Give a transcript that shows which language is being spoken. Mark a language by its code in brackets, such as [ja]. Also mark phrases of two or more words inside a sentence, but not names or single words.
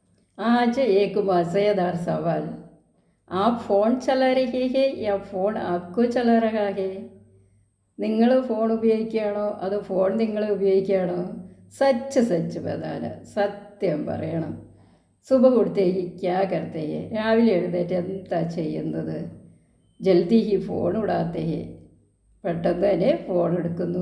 [hi] आज एक मज़ेदार सवाल। आप फ़ोन चला रहे हैं या फ़ोन आपको चला रहा है? [ml] നിങ്ങൾ ഫോൺ ഉപയോഗിക്കുകയാണോ അതോ ഫോൺ നിങ്ങളെ ഉപയോഗിക്കുകയാണോ? [hi] सच सच बताना, [ml] സത്യം പറയണം. [hi] सुबह उठते ही क्या करते हैं, [ml] രാവിലെ എഴുന്നേറ്റ് എന്താ ചെയ്യുന്നത്? [hi] जल्दी ही फ़ोन उठाते हैं, [ml] പെട്ടെന്ന് തന്നെ ഫോൺ എടുക്കുന്നു.